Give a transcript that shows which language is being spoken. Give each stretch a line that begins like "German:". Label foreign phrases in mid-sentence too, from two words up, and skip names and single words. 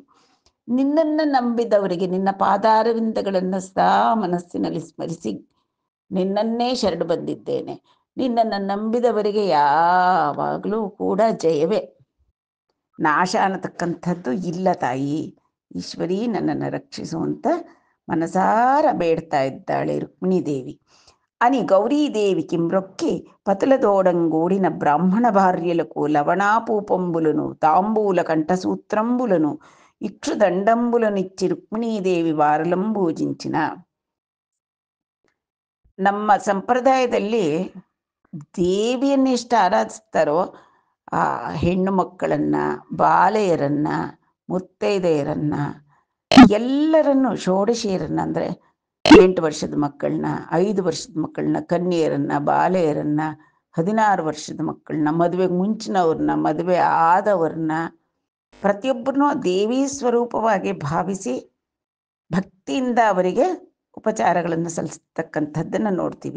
Kannada: ನಿನ್ನನ್ನು ನಂಬಿದವರಿಗೆ ನಿನ್ನ ಪಾದಾರವಿಂದಗಳನ್ನು ಸದಾ ಮನಸ್ಸಿನಲ್ಲಿ ಸ್ಮರಿಸಿ ನಿನ್ನನ್ನೇ ಶರಣ ಬಂದಿದ್ದೇನೆ. ನಿನ್ನನ್ನು ನಂಬಿದವರಿಗೆ ಯಾವಾಗಲೂ ಕೂಡ ಜಯವೇ, ನಾಶ ಅನ್ನತಕ್ಕಂಥದ್ದು ಇಲ್ಲ ತಾಯಿ. ಈಶ್ವರಿ, ನನ್ನನ್ನು ರಕ್ಷಿಸುವಂತ ಮನಸಾರ ಬೇಡ್ತಾ ಇದ್ದಾಳೆ ರುಕ್ಮಿಣೀದೇವಿ.
Telugu: అని గౌరీదేవికి మ్రొక్కి పతులతోడంగూడిన బ్రాహ్మణ భార్యలకు లవణాపూపంబులను తాంబూల కంఠసూత్రంబులను ఇక్షుదండంబులనిచ్చి రుక్మిణీదేవి వారలం బూజించిన.
Kannada: ನಮ್ಮ ಸಂಪ್ರದಾಯದಲ್ಲಿ ದೇವಿಯನ್ನೆಷ್ಟು ಆರಾಧಿಸ್ತಾರೋ ಆ ಹೆಣ್ಣು ಮಕ್ಕಳನ್ನ, ಬಾಲೆಯರನ್ನ, ಮುತ್ತೈದೆಯರನ್ನ, ಎಲ್ಲರನ್ನು, ಷೋಡಶಿಯರನ್ನ ಅಂದರೆ 8 ವರ್ಷದ ಮಕ್ಕಳನ್ನ, 5 ವರ್ಷದ ಮಕ್ಕಳನ್ನ, ಕನ್ಯೆಯರನ್ನ, ಬಾಲೆಯರನ್ನ, 16 ವರ್ಷದ ಮಕ್ಕಳನ್ನ, ಮದುವೆಗೆ ಮುಂಚಿನವ್ರನ್ನ, ಮದುವೆ ಆದವ್ರನ್ನ, ಪ್ರತಿಯೊಬ್ಬರನ್ನೂ ದೇವಿ ಸ್ವರೂಪವಾಗಿ ಭಾವಿಸಿ ಭಕ್ತಿಯಿಂದ ಅವರಿಗೆ ಉಪಚಾರಗಳನ್ನು ಸಲ್ಲಿಸ್ತಕ್ಕಂಥದ್ದನ್ನು ನೋಡ್ತೀವಿ.